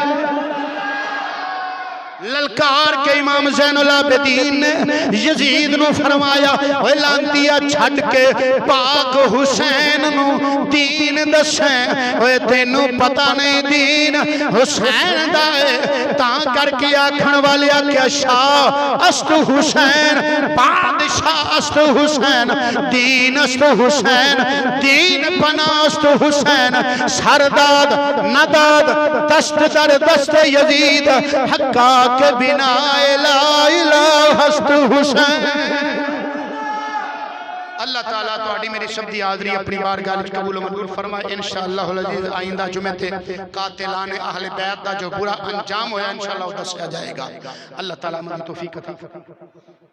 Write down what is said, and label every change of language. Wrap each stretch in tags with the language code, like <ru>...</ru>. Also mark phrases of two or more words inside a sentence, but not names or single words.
<pa>ਲਲਕਾਰ ਕੇ ਇਮਾਮ ਜ਼ੈਨੁਲ ਆਬਿਦੀਨ ਨੇ ਯਜ਼ੀਦ ਨੂੰ ਫ਼ਰਮਾਇਆ, ਓਏ ਲਾਨਤੀਆ ਛੱਡ ਕੇ ਪਾਕ ਹੁਸੈਨ ਨੂੰ ਦੀਨ ਦੱਸੇ, ਓਏ ਤੈਨੂੰ ਪਤਾ ਨਹੀਂ ਦੀਨ ਹੁਸੈਨ ਦਾ ਹੈ। ਤਾਂ ਕਰਕੇ ਆਖਣ ਵਾਲੇ ਆਖਿਆ</pa> <fa>شاه است حسین، بادشاه است حسین، دین است حسین، دین پناه است حسین، سر داد نداد دست در دست یزید، حقا که بنای لا اله حسین.</fa> <pa>ਅੱਲਾਹ ਤਾਲਾ ਤੁਹਾਡੀ ਮੇਰੀ ਸ਼ਬਦੀ ਹਾਜ਼ਰੀ ਅਪਣੀ ਬਾਰਗਾਹ ਵਿੱਚ ਕਬੂਲ ਮੰਜ਼ੂਰ ਫ਼ਰਮਾਏ। ਇੰਸ਼ਾਅੱਲਾਹ ਅਜ਼ੀਜ਼ ਆਇੰਦਾ ਜੁਮੇ ਤੇ ਕਾਤਿਲਾਨੇ ਅਹਲੇ ਬੈਤ ਦਾ ਜੋ ਬੁਰਾ ਅੰਜਾਮ ਹੋਇਆ ਇੰਸ਼ਾਅੱਲਾਹ ਦੱਸਿਆ ਜਾਏਗਾ। ਅੱਲਾਹ ਤਾਲਾ ਮਜ਼ੀਦ ਤੌਫ਼ੀਕ ਅਤਾ ਫ਼ਰਮਾਏ।</pa>